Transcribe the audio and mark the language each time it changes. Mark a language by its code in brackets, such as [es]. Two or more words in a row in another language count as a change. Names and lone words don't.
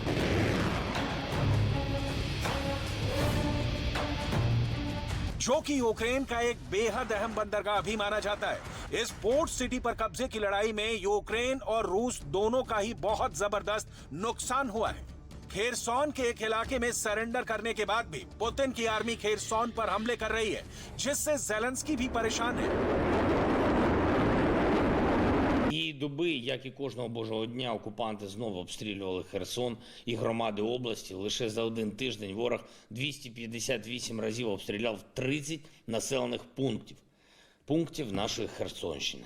[hi] जो कि यूक्रेन का एक बेहद अहम बंदरगाह भी माना जाता है। इस [en] port city [hi] पर कब्जे की लड़ाई में यूक्रेन और रूस दोनों का ही बहुत जबरदस्त नुकसान हुआ है। खेरसॉन के एक इलाके में सरेंडर करने के बाद भी पुतिन की आर्मी खेरसॉन पर हमले कर रही है, जिससे ज़ेलेंस्की भी परेशान है। [uk] І доби, як і кожного божого дня, окупанти знову обстрілювали Херсон і громади області. Лише за один тиждень ворог 258 разів обстріляв 30 населених пунктів нашої Херсонщини.